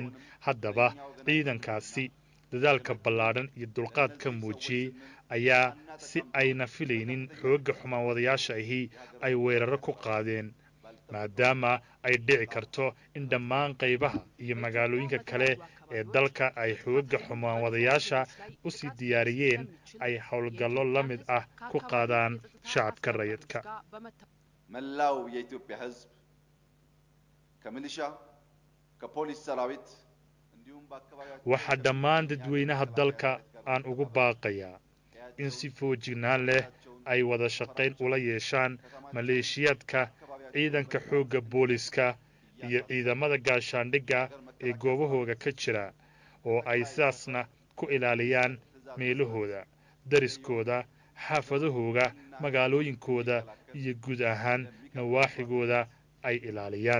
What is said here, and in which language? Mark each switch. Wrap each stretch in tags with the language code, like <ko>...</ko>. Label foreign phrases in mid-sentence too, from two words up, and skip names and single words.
<so>haddaba ciidankaasi dadaalka ballaadhan iyo dulqaadka muujiyey ayaa si ayna filaynin xoogga xumaan wadayaasha ahi ay weeraro ku qaadeen, maadaama ay dhici karto in dhammaan qaybaha iyo magaalooyinka kale ee dalka ay xoogga xumaan wadayaasha u sii diyaariyeen ay howlgallo la mid ah ku qaadaan shacabka rayidka.</so> <am>መላው የኢትዮጵያ ሕዝብ ከሚሊሻ ከፖሊስ ሰራዊት እንዲሁም በአካባቢያቸው</am> <so>waxaa dhammaan dadweynaha dalka aan ugu baaqayaa in si foojignaan leh ay wada shaqayn ula yeeshaan maleeshiyaadka ciidanka xoogga booliska iyo ciidamada gaashaandhigga ee goobahooda ka jira, oo ay sidaasna ku ilaaliyaan meelahooda, dariskooda, xaafadahooda, magaalooyinkooda iyo guud ahaan nawaaxigooda ay ilaaliyaan.</so>